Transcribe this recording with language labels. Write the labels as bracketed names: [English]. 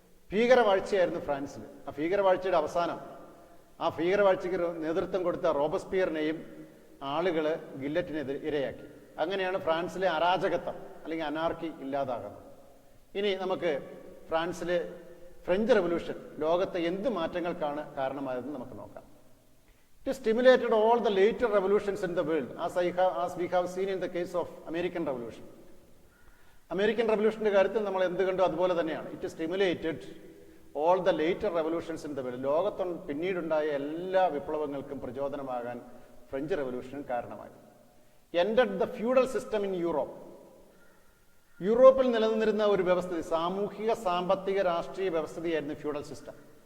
[Malayalam] ഭീകരവാഴ്ചയായിരുന്നു ഫ്രാൻസിൽ. ആ ഭീകരവാഴ്ചയുടെ അവസാനം, ആ ഭീകരവാഴ്ചയ്ക്ക് നേതൃത്വം കൊടുത്ത റോബസ്പിയറിനെയും ആളുകൾ ഗില്ലറ്റിന് ഇരയാക്കി. അങ്ങനെയാണ് ഫ്രാൻസിലെ അരാജകത്വം അല്ലെങ്കിൽ അനാർക്കി ഇല്ലാതാകുന്നത്. ഇനി നമുക്ക് ഫ്രഞ്ച് റെവല്യൂഷൻ ലോകത്തെ എന്ത് മാറ്റങ്ങൾക്കാണ് കാരണമായതെന്ന് നമുക്ക് നോക്കാം. [English] It stimulated all the later revolutions in the world, as we have seen in the case of American Revolution. [Malayalam] American റെവല്യൂഷന്റെ കാര്യത്തിൽ നമ്മൾ എന്ത് കണ്ടു അതുപോലെ തന്നെയാണ്. [English] It stimulated all the later revolutions in the world. [Malayalam] ലോകത്ത് പിന്നീടുണ്ടായ എല്ലാ വിപ്ലവങ്ങൾക്കും പ്രചോദനമാകാൻ ഫ്രഞ്ച് റെവല്യൂഷൻ കാരണമായി. [English] Ended the feudal system in Europe. [Malayalam] യൂറോപ്പിൽ നിലനിന്നിരുന്ന ഒരു വ്യവസ്ഥിതി, സാമൂഹിക സാമ്പത്തിക രാഷ്ട്രീയ വ്യവസ്ഥിതിയായിരുന്നു ഫ്യൂഡൽ സിസ്റ്റം.